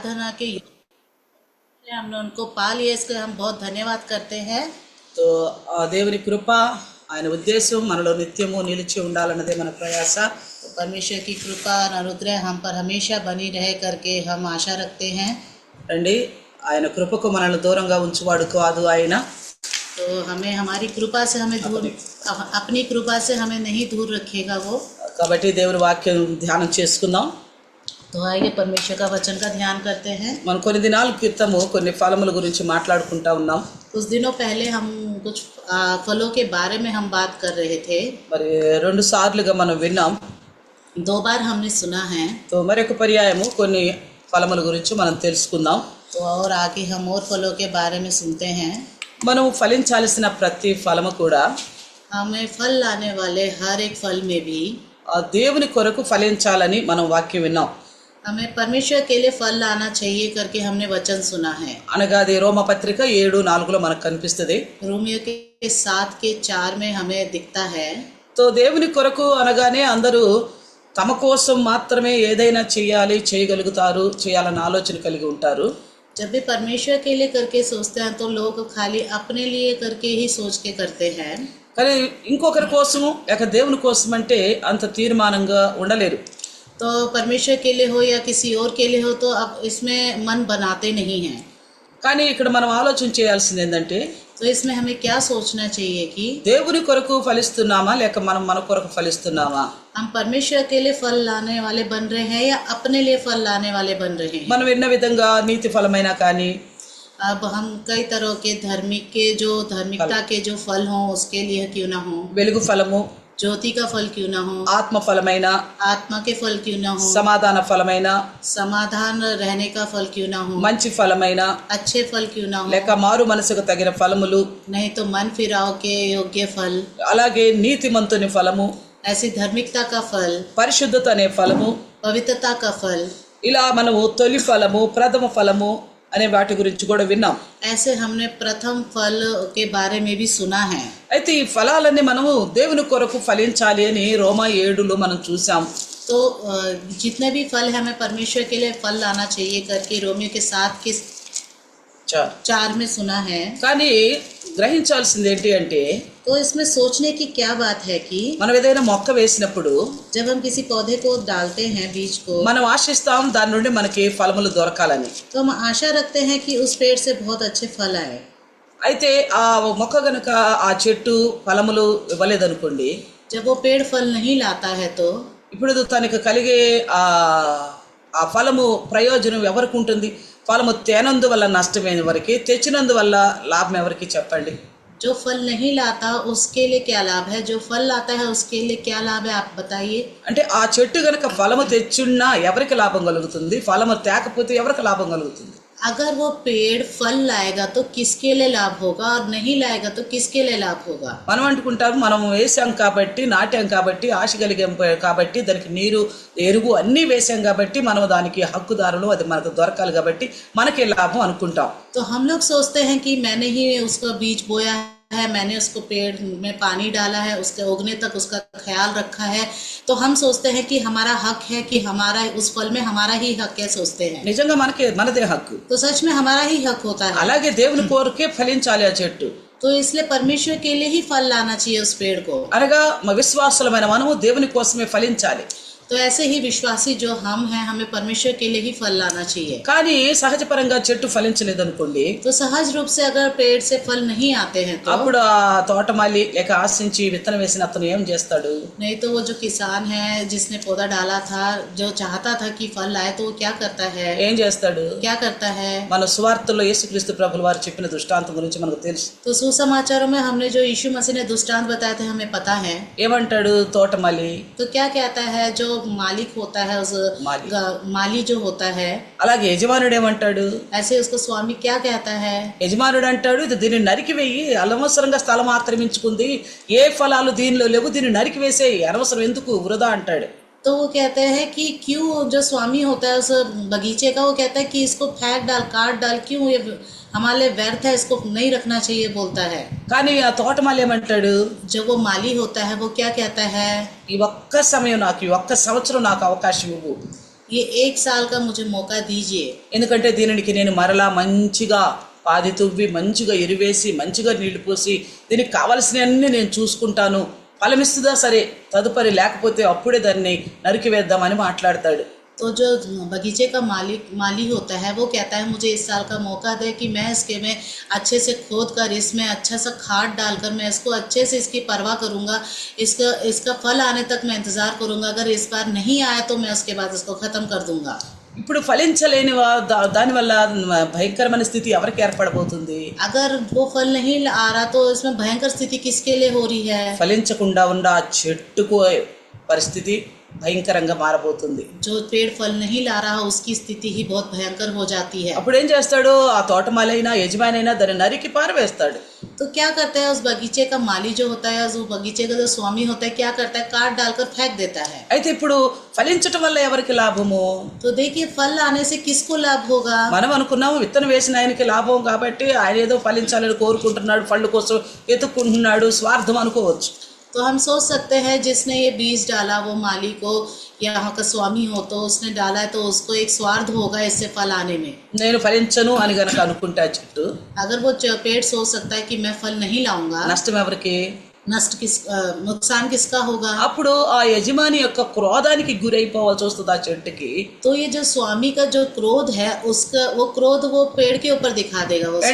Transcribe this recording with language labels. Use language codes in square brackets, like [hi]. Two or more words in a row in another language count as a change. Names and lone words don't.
[hi] आराधना के हमने उनको पा लिया, इसके हम बहुत धन्यवाद करते हैं। [te] तो దేవుని కృప ఆయన ఉద్దేశం మనలో నిత్యము నిలిచి ఉండాలన్నదే మన ప్రయాస। [hi] तो परमेश्वर की कृपा और अनुग्रह हम पर हमेशा बनी रहे करके हम आशा रखते हैं। [te] రండి, ఆయన కృపకు మనల్ని దూరంగా ఉంచువాడు కాదు ఆయన। [hi] तो हमें हमारी कृपा से हमें दूर, अपनी कृपा से हमें नहीं दूर रखेगा वो। [te] కాబట్టి దేవుని వాక్యం ధ్యానం చేసుకుందాం। [hi] तो आइए परमेश्वर का वचन का ध्यान करते हैं। [te] మనం కొన్ని దినాల క్రితము కొన్ని ఫలముల గురించి మాట్లాడుకుంటా ఉన్నాం। [hi] कुछ दिनों पहले हम कुछ फलों के बारे में हम बात कर रहे थे। [te] మరి రెండు సార్లుగా మనం విన్నాం। [hi] 2 बार हमने सुना है। [te] तो మరొక పర్యాయము కొన్ని ఫలముల గురించి మనం తెలుసుకుందాం। [hi] तो और आगे हम और फलों के बारे में सुनते हैं। [te] మనం ఫలించాల్సిన ప్రతి ఫలము కూడా [hi] हमें फल लाने वाले हर एक फल में भी [te] దేవుని కొరకు ఫలించాలని మనం వాక్యం విన్నాం। [hi] हमें परमेश्वर के लिए फल लाना चाहिए करके हमने वचन सुना है। [te] అనగా అది రోమపత్రిక 7:4 మనకు కనిపిస్తుంది। [hi] रोमियो के 7:4 में हमें दिखता है। [te] तो దేవుని కొరకు అనగానే అందరూ తమ కోసం మాత్రమే ఏదైనా చేయాలి, చేయగలుగుతారు, చేయాలన్న ఆలోచన కలిగి ఉంటారు। [hi] जब भी परमेश्वर के लिए करके सोचते हैं तो लोग खाली अपने लिए करके ही सोच के करते हैं। [te] కానీ ఇంకొకరి కోసము లేక దేవుని కోసం అంటే అంత తీర్మానంగా ఉండలేరు। [hi] तो परमेश्वर के लिए हो या किसी और के लिए हो तो अब इसमें मन बनाते नहीं हैं। [te] కానీ ఇక్కడ మనం ఆలోచన చేయాల్సింది ఏంటంటే [hi] तो इसमें हमें क्या सोचना चाहिए कि [te] దేవుని కొరకు ఫలిస్తున్నామా లేక మనం మన కొరకు ఫలిస్తున్నామా? [hi] हम परमेश्वर के लिए फल लाने वाले बन रहे हैं या अपने लिए फल लाने वाले बन रहे हैं। [te] మనం ఎన్న విధంగా నీతి ఫలమైనా కానీ [hi] अब हम कई तरह के धार्मिकता के जो फल हों उसके लिए क्यों ना हो, [te] వెలుగు ఫలము, [hi] ज्योति का फल क्यों ना हो, [te] ఆత్మ ఫలమైన, [hi] आत्मा के फल क्यों ना हो, [te] సమాధాన ఫలమైన, [hi] समाधान रहने का फल क्यों ना हो, [te] మంచి ఫలమైన, [hi] अच्छे फल क्यों ना हो, [te] లేక మారు మనసుకు తగిన ఫలములు, [hi] नहीं तो मन फिराव के योग्य फल, [te] అలాగే నీతిమంతుని ఫలము, [hi] ऐसी धार्मिकता का फल, [te] పరిశుద్ధత అనే ఫలము, [hi] पवित्रता का फल, [te] ఇలా మనము తొలి ఫలము, ప్రథమ ఫలము అనే వాటి గురించి కూడా విన్నాం। [hi] ऐसे हमने प्रथम फल के बारे में भी सुना है। [te] అయితే ఈ ఫలాలన్నీ మనము దేవుని కొరకు ఫలించాలి అని రోమా 7లో మనం చూసాం। [hi] तो जितने भी फल है हमें परमेश्वर के लिए फल लाना चाहिए करके रोमियो के 7:4 में सुना है। [te] కానీ గ్రహించాల్సింది ఏంటి అంటే [hi] तो इसमें सोचने की क्या बात है कि [te] మనం ఏదైనా మొక్క వేసినప్పుడు [hi] जब हम किसी पौधे को डालते हैं, बीज को, [te] మనం ఆశిస్తాం దాని నుండి మనకి ఫలములు దొరకాలని। [hi] तो हम आशा रखते हैं कि उस पेड़ से बहुत अच्छे फल आए। [te] అయితే ఆ మొక్క గనుక ఆ చెట్టు ఫలములు ఇవ్వలేదనుకోండి, [hi] जब वो पेड़ फल नहीं लाता है तो [te] ఇప్పుడు తనకు కలిగే ఆ ఫలము ప్రయోజనం ఎవరికి ఉంటుంది? ఫలము తేనందువల్ల నష్టమైన వరకు, తెచ్చినందువల్ల లాభం ఎవరికి చెప్పండి? [hi] जो फल नहीं लाता उसके लिए क्या लाभ है, जो फल लाता है उसके लिए क्या लाभ है, आप बताइए। [te] అంటే ఆ చెట్టు గనుక ఫలము తెచ్చున్నా ఎవరికి లాభం కలుగుతుంది? ఫలము తేకపోతే ఎవరికి లాభం కలుగుతుంది? [hi] अगर वो पेड़ फल लाएगा तो किसके लिए लाभ होगा और नहीं लाएगा तो किसके लिए लाभ होगा? [te] మనం అనుకుంటాం మనం వేసాం కాబట్టి, నాటాం కాబట్టి, ఆశ కలిగాం కాబట్టి, దానికి నీరు, ఎరువు అన్నీ వేసాం కాబట్టి మనం దానికి హక్కుదారులు, అది మనకు దొరకాలి కాబట్టి మనకే లాభం అనుకుంటాం। [hi] तो हम लोग सोचते हैं कि मैंने ही उसका बीज बोया है, मैंने उसको पेड़ में पानी डाला है, उसके उगने तक उसका ख्याल रखा है, तो हम सोचते हैं कि हमारा हक है कि हमारा उस फल में हमारा ही हक है, सोचते हैं। [te] నిజంగా మనదే హక్కు। [hi] तो सच में हमारा ही हक होता है। [te] అలాగే దేవుని కోరికే ఫలించాలి ఆ చెట్టు। [hi] तो इसलिए परमेश्वर के लिए ही फल लाना चाहिए उस पेड़ को। [te] అనగా విశ్వాసులమైన మనము దేవుని కోసమే ఫలించాలి। [hi] तो ऐसे ही विश्वासी जो हम हैं हमें परमेश्वर के लिए ही फल लाना चाहिए। [te] కానీ సహజపరంగా చెట్టు ఫలించలేదనుకోండి, [hi] तो सहज रूप से अगर पेड़ से फल नहीं आते हैं तो [te] అప్పుడు ఆ తోటమాలి లేక ఆశించి విత్తనం వేసిన అతను ఏం చేస్తాడు? [hi] नहीं तो वो जो किसान है जिसने पौधा डाला था, जो चाहता था कि फल आए, तो वो क्या करता है? [te] ఏం చేస్తాడు? [hi] क्या करता है? [te] మన సువార్తలో యేసుక్రీస్తు ప్రభుల వారు చెప్పిన దృష్టాంతం గురించి మనకు తెలుసు। [hi] तो सुसमाचारों में हमने जो यीशु मसीह ने दृष्टांत बताया थे हमें पता है। [te] ఏమంటాడు తోటమాలి? [hi] तो क्या कहता है जो मालिक होता है, उस माली जो होता है, [te] అలాగే యజమానుడు ఏమంటాడు? [hi] ऐसे उसको स्वामी क्या कहता है? [te] యజమానుడు అంటాడు ఇది దీన్ని నరికివేయి, అనవసరంగా స్థలం ఆక్రమించుకుంది, ఏ ఫలాలు దీనిలో లేవు, దీన్ని నరికివేసేయి, అనవసరం ఎందుకు, వృధా అంటాడు। [hi] तो वो कहते हैं कि क्यों, जो स्वामी होता है उस बगीचे का, वो कहता है कि इसको फेंक डाल, काट डाल, क्यों ये हमारे लिए व्यर्थ है, इसको नहीं रखना चाहिए, बोलता है। [te] కానీ ఆ తోటమాలి ఏమంటాడు? [hi] जो वो माली होता है वो क्या कहता है? [te] ఈ ఒక్క సమయం నాకు, ఈ ఒక్క సంవత్సరం నాకు అవకాశం ఇవ్వు, [hi] ये 1 साल का मुझे मौका दीजिए, [te] ఎందుకంటే దీనికి నేను మరలా మంచిగా పాది తువ్వి మంచిగా ఎరువేసి మంచిగా నీళ్లు పోసి దీనికి కావలసినవన్నీ నేను చూసుకుంటాను, ఫలమిస్తుందా సరే, తదుపరి లేకపోతే అప్పుడే దాన్ని నరికివేద్దామని మాట్లాడతాడు. [hi] तो जो बगीचे का माली होता है वो कहता है मुझे इस साल का मौका दे कि मैं इसके में अच्छे से खोद कर इसमें अच्छा सा खाद डालकर मैं इसको अच्छे से इसकी परवाह करूँगा, इसका फल आने तक मैं इंतज़ार करूँगा, अगर इस बार नहीं आया तो मैं उसके बाद इसको ख़त्म कर दूँगा. [te] ఇప్పుడు ఫలించలేని దానివల్ల భయంకరమైన స్థితి ఎవరికి ఏర్పడబోతుంది? [hi] अगर वो फल नहीं आ रहा तो इसमें भयंकर स्थिति किसके लिए हो रही है? [te] ఫలించకుండా ఉన్న ఆ చెట్టుకు పరిస్థితి భయంకరంగా మారబోతుంది. [hi] जो पेड़ फल नहीं ला रहा उसकी स्थिति ही बहुत भयंकर हो जाती है. [te] అప్పుడు ఏం చేస్తాడు? ఆ తోటమాలైనా యజమానైనా దాన్ని నరికి పారవేస్తాడు. [hi] तो क्या करता है उस बगीचे का माली जो होता है, जो बगीचे का जो स्वामी होता है, क्या करता है? काट डालकर फेंक देता है. [te] అయితే ఇప్పుడు ఫలించటం వల్ల ఎవరికి లాభము? [hi] तो देखिए फल आने से किसको लाभ होगा? [te] మనం అనుకున్నాము విత్తనం వేసిన ఆయనకి లాభం కాబట్టి ఆయన ఏదో ఫలించాలని కోరుకుంటున్నాడు, పళ్ళు కోసం వెతుక్కుంటున్నాడు, స్వార్థం అనుకోవచ్చు. [hi] तो हम सोच सकते हैं जिसने ये बीज डाला वो माली को या यहाँ का स्वामी हो तो उसने डाला है तो उसको एक स्वार्थ होगा इससे फल आने में. [te] నేను ఫలించను అని గనక అనుకుంటే ఆ చెట్టు, [hi] अगर वो पेड़ सोच सकता है कि मैं फल नहीं लाऊंगा, [te] నష్టం ఎవరికి? [hi] नुकसान किसका होगा? [te] అప్పుడు ఆ యజమాని యొక్క క్రోధానికి గురైపోవాల్సి వస్తుంది ఆ చెట్టుకి. [hi] तो ये जो स्वामी का जो क्रोध है उसका वो क्रोध वो पेड़ के ऊपर दिखा देगा. वो